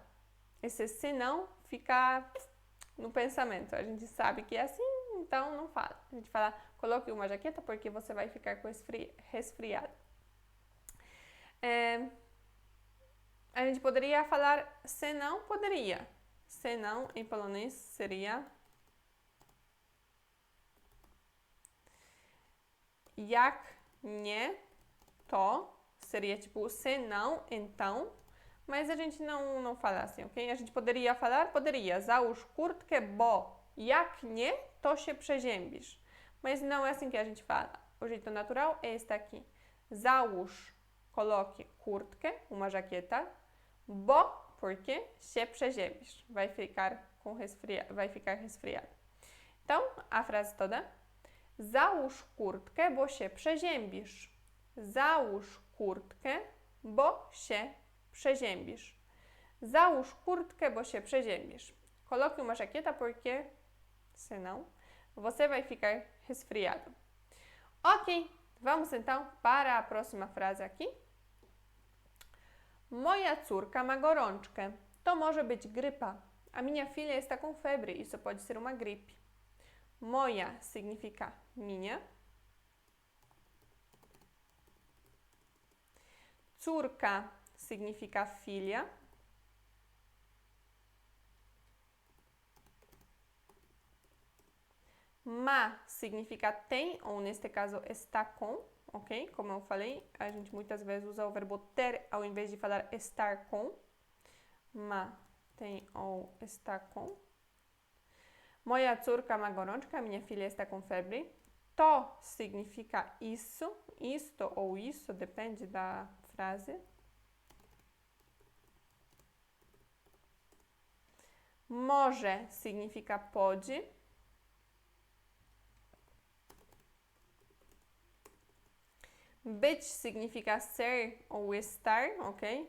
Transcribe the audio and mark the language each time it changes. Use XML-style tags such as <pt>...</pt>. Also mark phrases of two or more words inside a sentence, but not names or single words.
<pt>Esse senão fica no pensamento. A gente sabe que é assim, então não fala. A gente fala, coloque uma jaqueta porque você vai ficar com resfriado. A gente poderia falar senão, poderia. Senão, em polonês, seria</pt> <pl>jak nie to,</pl> <pt>seria tipo senão, então, mas a gente não fala assim, ok? A gente poderia falar, poderia,</pt> <pl>załóż kurtkę, bo jak nie, to się przeziębisz.</pl> <pt>Mas não é assim que a gente fala. O jeito natural é este aqui.</pt> <pl>Załóż, coloque kurtkę,</pl> <pt>uma jaqueta,</pt> <pl>bo, porque się przeziębisz.</pl> <pt>Vai ficar resfriado. Então, a frase toda.</pt> <pl>Załóż kurtkę, bo się przeziębisz. Załóż kurtkę, bo się przeziębisz. Załóż kurtkę, bo się przeziębisz.</pl> <pt>Coloque uma jaqueta porque, senão, você vai ficar resfriado. Ok, vamos então para a próxima frase aqui.</pt> <pl>Moja córka ma gorączkę. To może być grypa.</pl> <pt>A minha filha está com febre. Isso pode ser uma gripe. Moja significa minha. Córka significa filha. Ma significa tem, ou neste caso está com, ok? Como eu falei, a gente muitas vezes usa o verbo ter ao invés de falar estar com. Ma tem ou está com.</pt> <pl>Moja córka ma gorączkę,</pl> <pt>minha filha está com febre. To significa isso, isto ou isso, depende da frase. Może significa pode. Być significa ser ou estar, ok?</pt>